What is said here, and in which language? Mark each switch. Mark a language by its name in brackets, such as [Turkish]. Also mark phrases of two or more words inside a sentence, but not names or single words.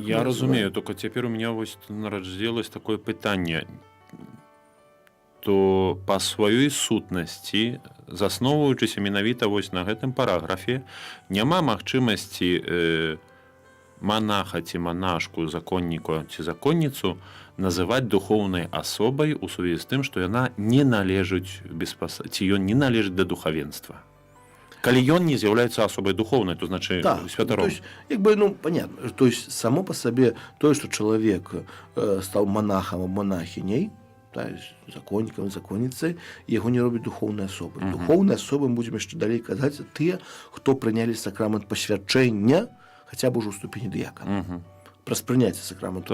[Belarusian] Я разумею, только цяпер [Russian] у меня [Belarusian] вось нараджалось такое пытанне, то па сваёй сутнасці, засноўваючыся менавіта вось на гэтым параграфе, няма магчымасці манаха ці манашку, законніку ці законніцу называць духоўнай асобай у сувязі з тым, што яна не належыць ці ён не належыць да духавенства. Калі ён не з'яўляецца асобай духоўнай, то значыць святаром. [Russian] То есть, [Belarusian] як бы, ну, [Russian] понятно, то есть само по [Belarusian] сабе тое, што чалавек стаў монахам або монахіняй, то есть законнікам, законніцай, яго не робіць духоўнай асобай. Духоўнай асобай, будзем яшчэ далей казаць, тыя, хто прынялі сакрамент пасвячэння, хаця б ужо ў ступені дыякана. Праз прыняцце сакраменту